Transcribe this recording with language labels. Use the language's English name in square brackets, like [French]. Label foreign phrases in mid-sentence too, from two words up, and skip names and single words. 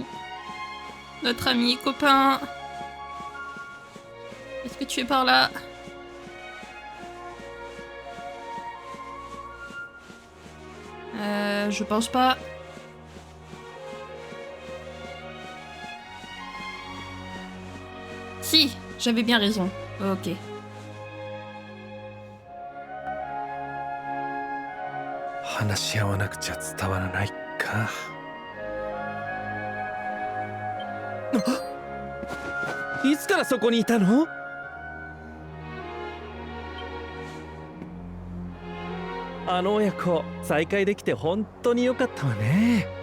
[French] Notre ami, copain. Est-ce que tu es par là? Je pense pas. Si, j'avais bien raison. Ok. Ah! [Japanese] いつからそこにいたの？あの親子再会できて本当に良かったわね。